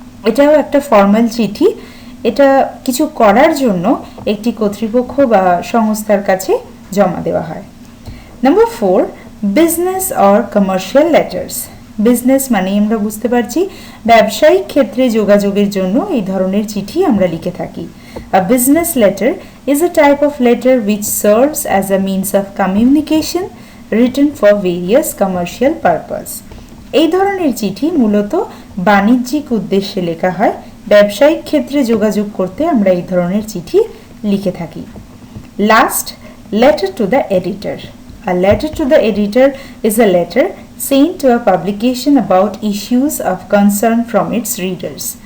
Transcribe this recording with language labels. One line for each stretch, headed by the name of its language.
Bangla: এটাও একটা ফর্মাল চিঠি, এটা কিছু করার জন্য একটি কর্তৃপক্ষ বা সংস্থার কাছে জমা দেওয়া হয়। Number 4, business or commercial letters. Business মানে আমরা বুঝতে পারছি ব্যবসায়িক ক্ষেত্রে যোগাযোগের জন্য এই ধরনের চিঠি আমরা লিখে থাকি।
English: A business letter is a type of letter which serves as a means of communication written for various commercial purpose.
Bangla: এই ধরনের চিঠি মূলত বাণিজ্যিক উদ্দেশ্যে লেখা হয়। ব্যবসায়িক ক্ষেত্রে যোগাযোগ করতে আমরা এই ধরনের চিঠি লিখে থাকি।
English: Last, letter to the editor. A letter to the editor is a letter sent to a publication about issues of concern from its readers.